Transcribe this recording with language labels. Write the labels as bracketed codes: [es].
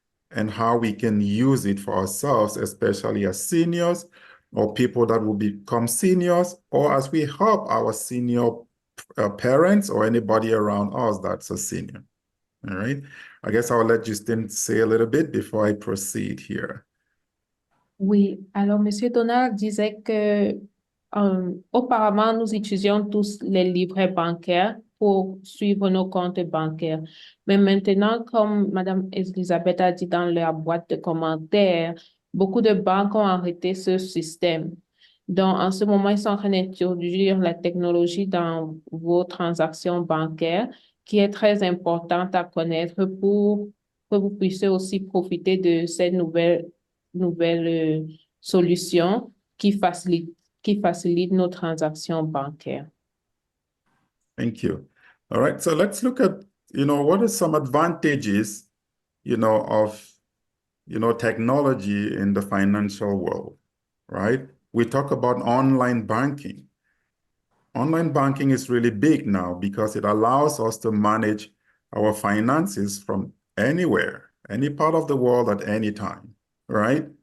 [en] and how we can use it for ourselves, especially as seniors or people that will become seniors, or as we help our senior parents or anybody around us that's a senior. All right. I guess I'll let Justine say a little bit before I proceed here. [fr] Oui, alors Monsieur Donald disait que auparavant, nous utilisions tous les livrets bancaires pour suivre nos comptes bancaires. Mais maintenant, comme Madame Elisabeth a dit dans la boîte de commentaires, beaucoup de banques ont arrêté ce système. Donc, en ce moment, ils sont en train d'introduire la technologie dans vos transactions bancaires, qui est très importante à connaître pour que vous puissiez aussi profiter de ces nouvelles solutions qui facilitent nos transactions bancaires. [en] Thank you. All right, so let's look at, what are some advantages, of, technology in the financial world, right? We talk about online banking. Online banking is really big now because it allows us to manage our finances from anywhere, any part of the world at any time, right?